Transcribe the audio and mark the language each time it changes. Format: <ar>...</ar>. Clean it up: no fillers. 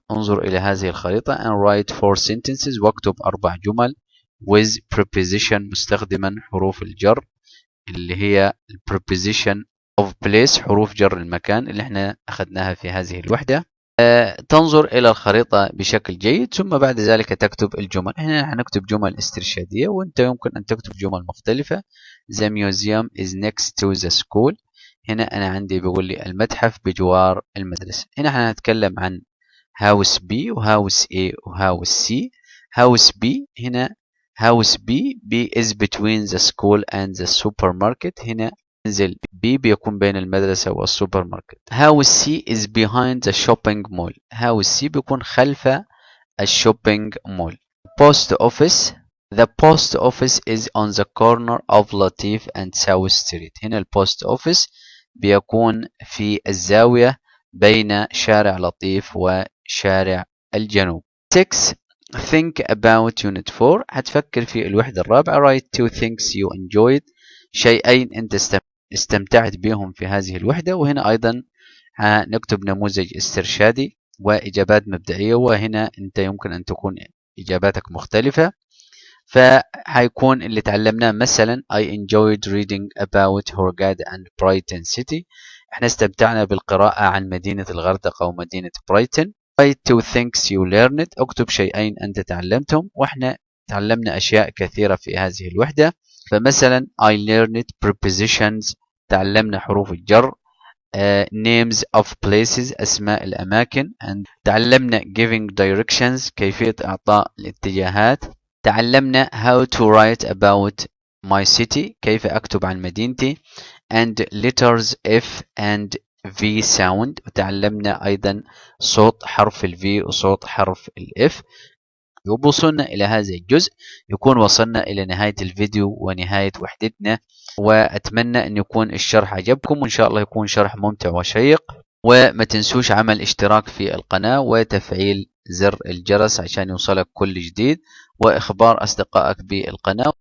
<ar>انظر إلى هذه الخريطة</ar> <en>and write 4 sentences.</en> <ar>واكتب 4 جمل</ar> <en>with preposition</en> <ar>مستخدما حروف الجر اللي هي preposition of place، حروف جر المكان اللي احنا أخذناها في هذه الوحدة. تنظر إلى الخريطة بشكل جيد ثم بعد ذلك تكتب الجمل. هنا هنكتب جمل استرشادية وانت يمكن أن تكتب جمل مختلفة.</ar> <en>The museum is next to the school.</en> <ar>هنا أنا عندي بيقول لي المتحف بجوار المدرسة. هنا هنتكلم عن house B وhouse A وhouse C.</ar> <en>house B هنا house B is between the school and the supermarket.</en> <ar>هنا منزل B بيكون بين المدرسة والسوبر ماركت.</ar> <en>house C is behind the shopping mall.</en> <ar>house C بيكون خلف الشوبينج مول.</ar> <en>post office. The post office is on the corner of Latif and South Street.</en> <ar>هنا البوست اوفيس بيكون في الزاوية بين شارع لطيف وشارع الجنوب.</ar> <en>6. Think about unit 4.</en> <ar>هتفكر في الوحدة الرابعة.</ar> <en>Write 2 things you enjoyed.</en> <ar>شيئين أنت استمتعت بهم في هذه الوحدة. وهنا أيضا نكتب نموذج استرشادي وإجابات مبدئية، وهنا أنت يمكن أن تكون إجاباتك مختلفة. فهيكون اللي تعلمناه مثلا</ar> <en>I enjoyed reading about Hurghada and Brighton City.</en> <ar>احنا استمتعنا بالقراءة عن مدينة الغردقة ومدينة برايتون.</ar> <en>Write 2 things you learned.</en> <ar>اكتب شيئين أنت تعلمتهم. واحنا تعلمنا أشياء كثيرة في هذه الوحدة.</ar> <en>فمثلا I learned prepositions.</en> <ar>تعلمنا حروف الجر.</ar> <en>names of places.</en> <ar>أسماء الأماكن.</ar> <en>and</en> <ar>تعلمنا</ar> <en>giving directions.</en> <ar>كيفية إعطاء الاتجاهات. تعلمنا</ar> <en>how to write about my city.</en> <ar>كيف أكتب عن مدينتي.</ar> <en>and letters F and V sound.</en> <ar>وتعلمنا أيضا صوت حرف ال V وصوت حرف ال F. وبوصلنا إلى هذا الجزء يكون وصلنا إلى نهاية الفيديو ونهاية وحدتنا، وأتمنى أن يكون الشرح عجبكم، وإن شاء الله يكون شرح ممتع وشيق. وما تنسوش عمل اشتراك في القناة وتفعيل زر الجرس عشان يوصلك كل جديد، وإخبار أصدقائك بالقناة.</ar>